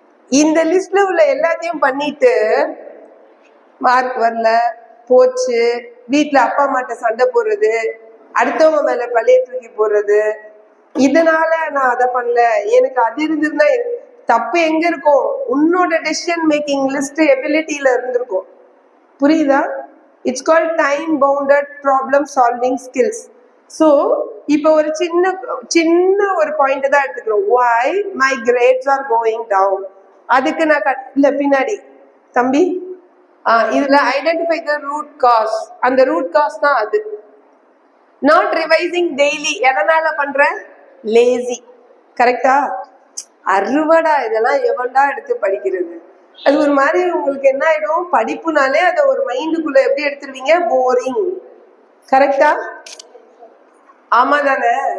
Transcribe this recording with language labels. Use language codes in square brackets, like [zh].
[ta] இந்த லிஸ்ட்ல உள்ள எல்லாத்தையும் பண்ணிட்டு மார்க் வரல போச்சு, வீட்டுல அப்பா அம்மாட்ட சண்டை போடுறது, அடுத்தவங்க மேல பழைய தூக்கி போடுறது, இதனால நான் அதை பண்ணல, எனக்கு அது இருந்திருந்தா தப்பு எங்க இருக்கும்? உன்னோட டெசிஷன் மேக்கிங் லிஸ்ட் எபிலிட்டியில இருந்திருக்கும். புரியுதா? [en] It's called time bounded problem solving skills. [ta] So இப்போ ஒரு சின்ன சின்ன ஒரு பாயிண்ட் தான் எடுத்துக்கிறோம். [en] why my grades are going down. [ta] அதுக்கு நான் இல்ல பின்னாடி தம்பி இதுல ஐடென்டிஃபை த ரூட் காஸ். அந்த ரூட் காஸ் தான் அது. [en] not revising daily [ta] எதனால பண்ற? லேசி. கரெக்டா? அறுவடா இதெல்லாம் எவன்டா எடுத்து படிக்கிறது? அது ஒரு மாதிரி உங்களுக்கு என்ன ஆயிடும், படிப்புனாலே அதை ஒரு மைண்டுக்குள்ள எப்படி எடுத்துருவீங்க? போரிங். கரெக்டா? ஆமா தானே?